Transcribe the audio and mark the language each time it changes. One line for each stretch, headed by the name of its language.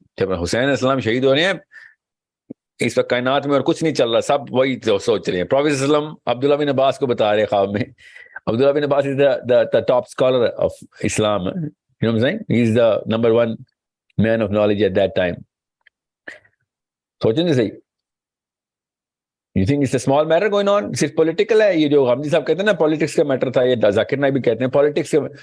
Urdu: جب حسین علیہ السلام شہید ہو رہے ہیں, اس وقت کائنات میں اور کچھ نہیں چل رہا, سب وہی سوچ رہے ہیں. پروفیٹ صلی اللہ علیہ وسلم عبداللہ بن عباس کو بتا رہے خواب میں.
English: Abdullah bin Abbas is the top scholar of Islam. You know what I'm saying? He is the number one man of knowledge at that time.
Urdu: سوچیں گے صحیح.
English: You think it's a small matter going on?
Urdu: صرف پولیٹیکل ہے یہ جو غامدی صاحب کہتے ہیں نا, پالیٹکس کا میٹر تھا. یہ ذاکر نائک بھی کہتے ہیں پالیٹکس کا.